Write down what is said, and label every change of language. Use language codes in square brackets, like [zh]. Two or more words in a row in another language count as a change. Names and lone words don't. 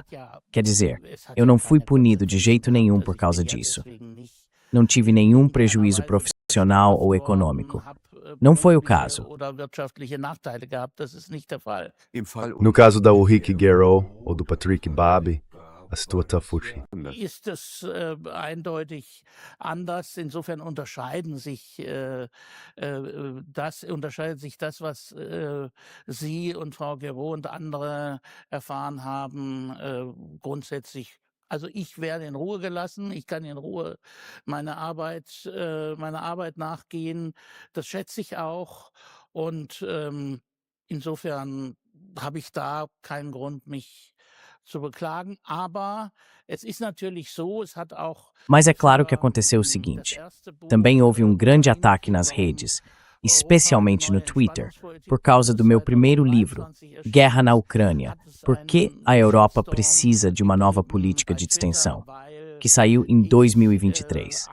[pt] Quer dizer, eu não fui punido de jeito nenhum por causa disso. Não tive nenhum prejuízo profissional ou econômico. Não foi o caso. No caso da Ulrike Guerreau ou do Patrick Babi, a situação fugi. [de] Ist es eindeutig anders. Insofern unterscheidet sich das, was Sie und Frau Guerreau und andere erfahren haben, grundsätzlich. Also ich werde in Ruhe gelassen, ich kann in Ruhe meiner Arbeit nachgehen. Das schätze ich auch. Und insofern habe ich da keinen Grund, mich zu beklagen, aber es ist natürlich so, es hat auch. [pt] Mas é claro que aconteceu o seguinte. Também houve um grande ataque nas redes, especialmente no Twitter, por causa do meu primeiro livro, Guerra na Ucrânia, Por que a Europa precisa de uma nova política de extensão, que saiu em 2023.